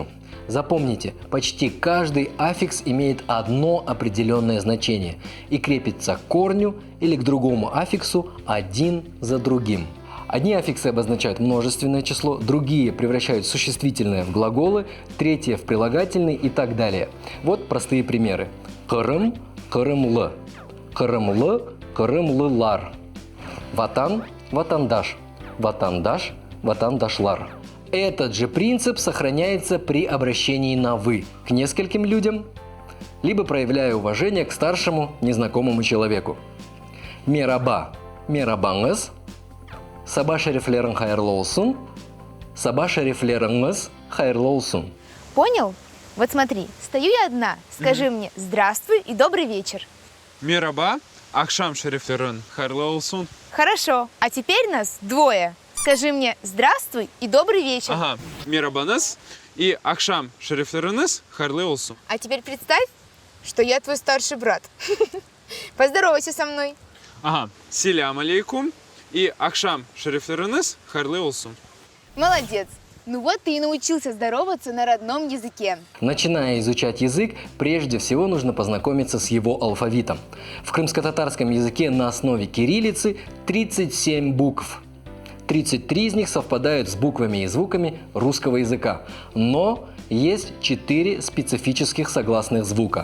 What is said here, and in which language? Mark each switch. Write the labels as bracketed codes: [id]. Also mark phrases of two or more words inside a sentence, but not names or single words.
[ru] Запомните, почти каждый аффикс имеет одно определенное значение и крепится к корню или к другому аффиксу один за другим. Одни аффиксы обозначают множественное число, другие превращают существительное в глаголы, третье в прилагательные и так далее. Вот простые примеры. [crh] Кырым, кырымлы. Кырымлы, кырымлылар. Ватан, ватандаш. Ватандаш, ватандашлар. [ru] Этот же принцип сохраняется при обращении на «вы» к нескольким людям, либо проявляя уважение к старшему незнакомому человеку. [crh] Мераба, мерабаңыз, саба шерифлерің хайырлы олсун, саба шерифлеріңіз хайырлы олсун. [ru] Понял? Вот смотри, стою я одна. Скажи мне здравствуй и добрый вечер. [crh] Мераба, ахшам шерифлерын, хайрлы олсун. [ru] Хорошо, а теперь нас двое. Скажи мне здравствуй и добрый вечер. [crh] Ага. Мерабаныз и ахшам шерифлерыныз, хайрлы олсун. [ru] А теперь представь, что я твой старший брат. Поздоровайся со мной. Ага. [crh] Селям алейкум и ахшам шерифлерыныз, хайрлы олсун. [ru] Молодец. Ну вот ты и научился здороваться на родном языке. Начиная изучать язык, прежде всего нужно познакомиться с его алфавитом. В крымско-татарском языке на основе кириллицы 37 букв. 33 из них совпадают с буквами и звуками русского языка, но есть 4 специфических согласных звука.